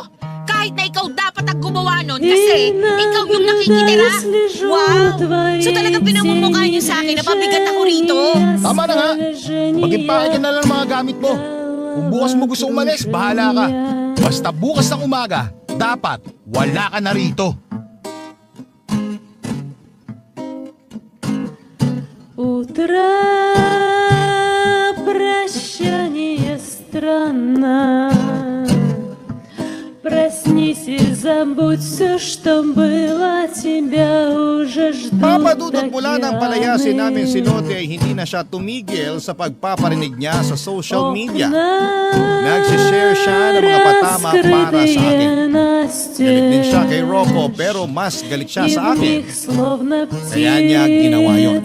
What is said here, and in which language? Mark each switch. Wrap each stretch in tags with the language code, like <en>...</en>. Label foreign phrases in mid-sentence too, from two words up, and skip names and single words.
<tl>Kahit na ikaw dapat ang gumawa nun kasi ikaw yung nakikitira. Wow! So talagang pinamumukha nyo sa akin na pabigat ako rito. Tama na nga. Mag-impake ka na lang ng mga gamit mo. Kung bukas mo gusto umalis, bahala ka. Basta bukas ng umaga, dapat wala ka na rito.</tl> <ru>Утро прощание странно. Проснись и забудь все, что было, тебя уже ждут.</ru> <tl>Papadudot mula ng palayasin namin si Lotte ay hindi na siya tumigil sa pagpaparinig niya sa</tl> <en>social media.</en> <tl>Nagsishare siya ng mga patama para sa akin. Galit din siya kay Rocco pero mas galit siya sa akin. Kaya niya ginawa yun.</tl>